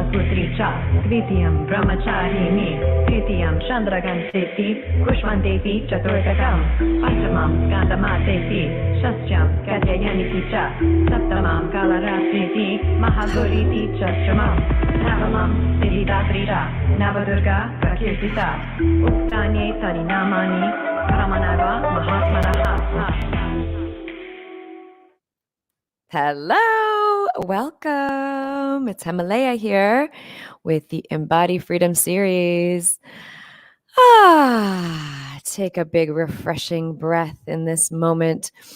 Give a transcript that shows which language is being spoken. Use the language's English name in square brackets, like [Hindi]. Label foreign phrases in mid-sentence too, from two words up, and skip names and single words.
[Sanskrit] सावित्री च, द्वितीयं ब्रह्मचारिणी, तृतीयं चन्द्रघण्टेति, कूष्माण्डेति चतुर्थकम्, पञ्चमं स्कन्दमातेति, षष्ठं कात्यायनीति च, सप्तमं कालरात्रीति, महागौरीति चाष्टमम्, नवमं सिद्धिदात्री च, नवदुर्गा प्रकीर्तिताः, उक्तान्येतानि नामानि, ब्रह्मणैव महात्मना. [English] Hello, welcome. It's Hemalayaa here with the Embody Freedom series. Take a big refreshing breath in this moment.